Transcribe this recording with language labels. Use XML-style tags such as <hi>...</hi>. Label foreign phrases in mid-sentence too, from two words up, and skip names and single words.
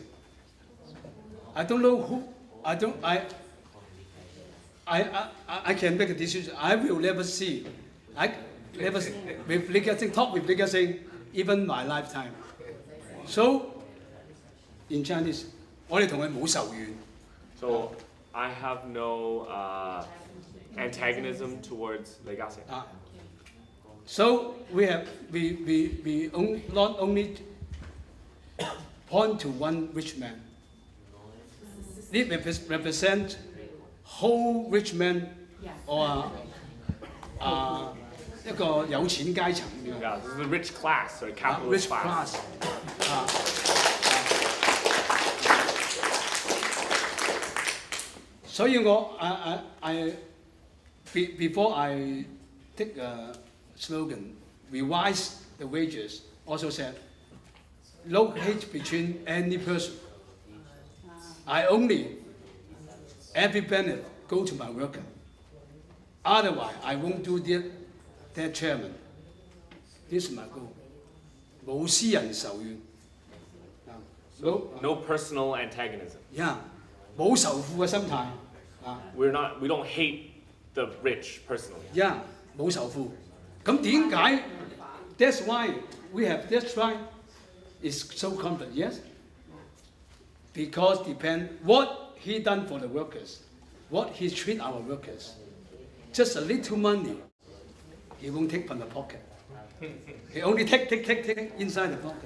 <en>I don't know who. I can make a decision. I will never see. I never with Li Ka-shing, talk with Li Ka-shing, even my lifetime. So, in Chinese,</en> <yue>我哋同佢冇仇怨。</yue> <en>So I have no antagonism towards Li Ka-shing. So we not only point to one rich man. It represent whole rich man or</en> <yue>一個有錢階層咁樣。</yue> <en>Yeah, this is the rich class or capitalist Rich class. class.</en> <yue>所以我</yue> <en>before I take a slogan, revise the wages, also said, no hate between any person. I only, every benefit go to my worker. Otherwise, I won't do their chairman. This is my goal.</en> <yue>冇私人仇怨。</yue> <en>No personal antagonism. Yeah，</en> <yue>冇仇富嘅心態。</yue> <en>We don't hate the rich personally. Yeah，</en> <yue>冇仇富。咁點解</yue> <en>？That's why we have this right. Is so confident, yes. Because depend what he done for the workers, what he treat our workers. Just a little money, he won't take from the pocket. He only take inside the pocket.</en>